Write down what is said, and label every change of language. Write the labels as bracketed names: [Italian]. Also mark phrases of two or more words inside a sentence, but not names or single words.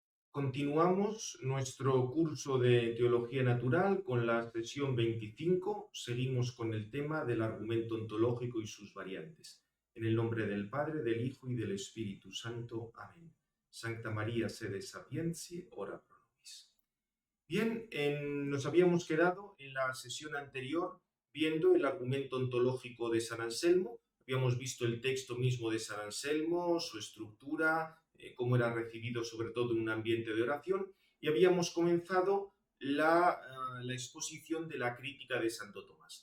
[Spanish] Continuamos nuestro curso de Teología Natural con la sesión 25. Seguimos con el tema del argumento ontológico y sus variantes. En el nombre del Padre, del Hijo y del Espíritu Santo. Amén. [Latin] Sancta María, sede sapientiae, ora pro nobis. [Spanish] Bien, nos habíamos quedado en la sesión anterior viendo el argumento ontológico de San Anselmo. Habíamos visto el texto mismo de San Anselmo, su estructura, cómo era recibido sobre todo en un ambiente de oración, y habíamos comenzado la exposición de la crítica de Santo Tomás.